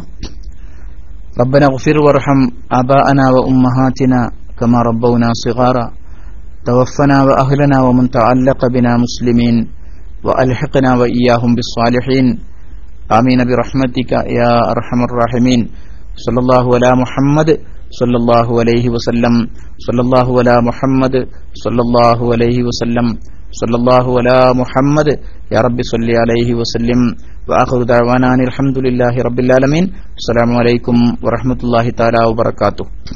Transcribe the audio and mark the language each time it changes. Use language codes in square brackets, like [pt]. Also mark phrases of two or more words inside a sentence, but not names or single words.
[ar] ربنا اغفر وارحم آباءنا وأمهاتنا كما ربونا صغارا. توفنا وأهلنا ومن تعلق بنا مسلمين وألحقنا وإياهم بالصالحين. آمين برحمتك يا أرحم الراحمين. صلى الله على محمد صلى الله عليه وسلم، صلى الله على محمد صلى الله عليه وسلم، صلى الله على محمد يا ربي صل عليه وسلم. وآخر دعوانا الحمد لله رب العالمين. السلام عليكم ورحمة الله تعالى وبركاته.